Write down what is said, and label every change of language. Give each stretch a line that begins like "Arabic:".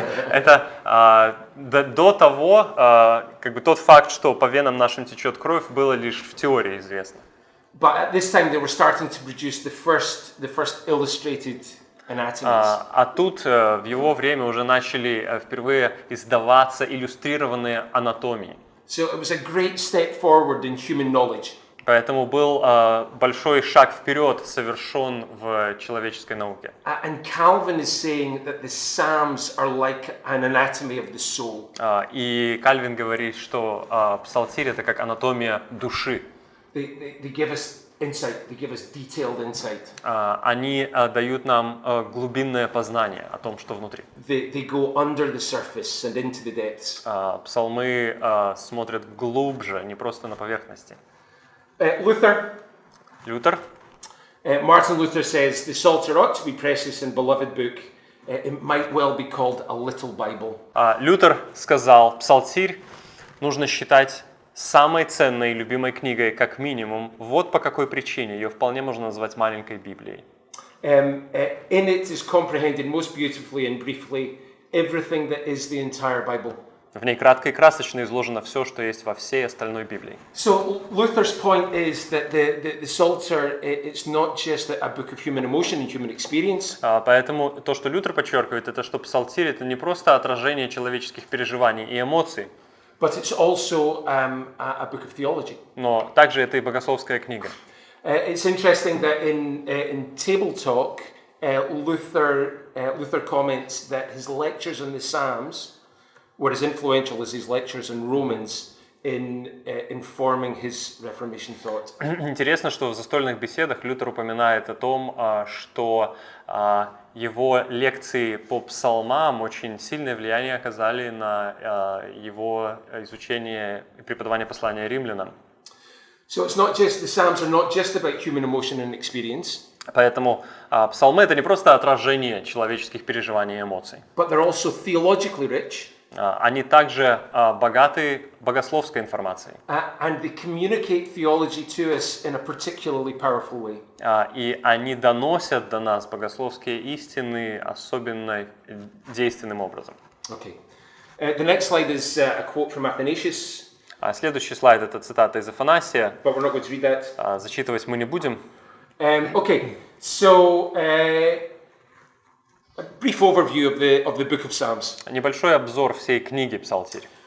Russian: Это до того, как бы тот факт, что по венам нашим течет кровь, было лишь в теории известно.
English: But at this time, they were starting to produce the first illustrated anatomies.
Russian: А тут в его время уже начали впервые издаваться иллюстрированные анатомии.
English: So it was a great step forward in human knowledge.
Russian: Поэтому был большой шаг вперед совершен в человеческой науке.
English: And Calvin is saying that the Psalms are like an anatomy of the soul.
Russian: И Кальвин говорит, что Псалтирь — это как анатомия души.
English: They give us insight. They give us detailed insight.
Russian: Они дают нам глубинное познание о том, что внутри.
English: They go under the surface and into the depths.
Russian: Псалмы смотрят глубже, не просто на поверхности.
English: Luther. Martin Luther says the Psalter ought to be precious and beloved book. It might well be called a little Bible.
Russian: Лютер сказал, Псалтирь нужно считать самой ценной и любимой книгой, как минимум. Вот по какой причине ее вполне можно назвать маленькой Библией.
English: In it is comprehended most beautifully and briefly everything that is the entire Bible.
Russian: В ней кратко и красочно изложено все, что есть во всей остальной Библии.
English: So Luther's point is that the Psalter it's not just a book of human emotion and human experience.
Russian: Поэтому то, что Лютер подчеркивает, это что Псалтирь — это не просто отражение человеческих переживаний и эмоций,
English: but it's also a book of theology.
Russian: Но также это и богословская книга.
English: It's interesting that in Table Talk, Luther comments that his lectures on the Psalms were as influential as his lectures on Romans in informing his Reformation thought.
Russian: Интересно, что в застольных беседах Лютер упоминает о том, что его лекции по псалмам очень сильное влияние оказали на его изучение и преподавание послания римлянам.
English: So it's not just the Psalms are not just about human emotion and experience.
Russian: Поэтому псалмы — это не просто отражение человеческих переживаний и эмоций.
English: But they're also theologically rich.
Russian: Они также богаты богословской информацией.
English: And they communicate theology to us in a particularly powerful way.
Russian: И они доносят до нас богословские истины особенно действенным образом.
English: Okay. The next slide is a quote from Athanasius.
Russian: Следующий слайд — это цитата из Афанасия.
English: But we're not going to read that.
Russian: Зачитывать мы не будем.
English: Okay, so a brief overview of the book of Psalms.
Russian: Небольшой обзор всей книги Псалтирь.